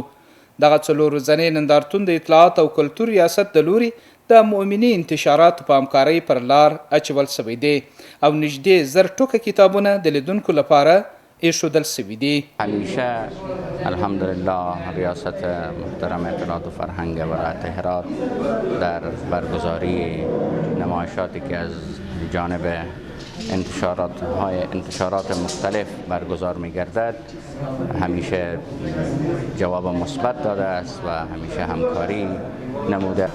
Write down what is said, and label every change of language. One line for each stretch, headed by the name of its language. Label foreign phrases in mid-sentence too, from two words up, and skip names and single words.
Pashto: دغه 4 ورځنی نندارتون د اطلاعات او کلتور ریاست د لوري د مؤمني انتشاراتو په همکارۍ پر لار اچول شوی دی او نږدې 1000 ټوکه کتابونه د لیدونکو لپاره ایښودل شوي دي.
Persian: همیشه الحمدلله ریاست محترم اطلاعات و فرهنگ ولایت هرات در برگزاری نمایشاتی که از جانب انتشارات مختلف برگزار می‌گردد همیشه جواب مثبت داده است و همیشه همکاری نموده.